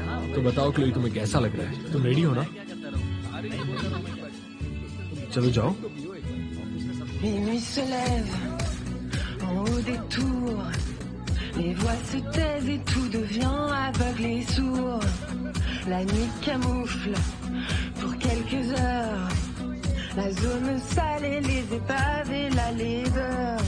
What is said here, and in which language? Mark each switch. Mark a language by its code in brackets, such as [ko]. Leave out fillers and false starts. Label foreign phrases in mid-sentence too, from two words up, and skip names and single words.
[hi] तो बताओ क्लोई, तुम्हें कैसा लग रहा है? तुम रेडी हो ना? चलो जाओ। [fr] Les nuits se lèvent en haut des tours. Les voix se taisent et tout devient aveugle et sourd. La nuit camoufle pour quelques heures la zone sale et les épaves et la laideur.